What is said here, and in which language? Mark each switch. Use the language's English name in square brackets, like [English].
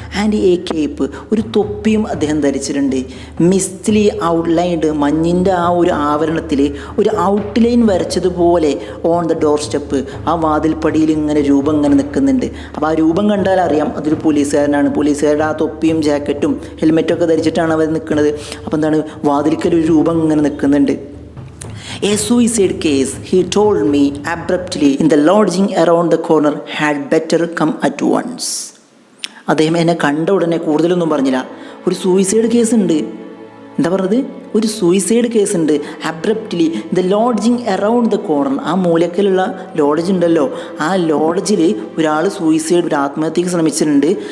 [English] and a cape, [Malayalam] ഒരു തൊപ്പിയും അദ്ദേഹം ധരിച്ചിട്ടുണ്ട്. [English] mistily outlined, [Malayalam] മഞ്ഞിൻ്റെ ആ ഒരു ആവരണത്തിൽ ഒരു outline വരച്ചതുപോലെ [English] on the doorstep, [Malayalam] ആ വാതിൽപ്പടിയിൽ ഇങ്ങനെ രൂപം ഇങ്ങനെ നിൽക്കുന്നുണ്ട്. അപ്പോൾ ആ രൂപം കണ്ടാൽ അറിയാം അതൊരു പോലീസുകാരനാണ്. പോലീസുകാരുടെ ആ തൊപ്പിയും ജാക്കറ്റും ഹെൽമെറ്റൊക്കെ ധരിച്ചിട്ടാണ് അവർ നിൽക്കുന്നത്. അപ്പോൾ എന്താണ്, വാതിൽക്കൽ ഒരു രൂപം ഇങ്ങനെ നിൽക്കുന്നുണ്ട്. [English] A suicide case, he told me abruptly, in the lodging around the corner, had better come at once. [Malayalam] അദ്ദേഹം എന്നെ കണ്ട ഉടനെ കൂടുതലൊന്നും പറഞ്ഞില്ല. ഒരു സൂയിസൈഡ് കേസ് ഉണ്ട്. എന്താ പറഞ്ഞത്? ഒരു സൂയിസൈഡ് കേസ് ഉണ്ട്. [English] abruptly the lodging around the corner, [Malayalam] ആ മൂലക്കലുള്ള ലോഡ്ജ് ഉണ്ടല്ലോ, ആ ലോഡ്ജിൽ ഒരാൾ സൂയിസൈഡ്, ഒരു ആത്മഹത്യക്ക് ശ്രമിച്ചിട്ടുണ്ട്.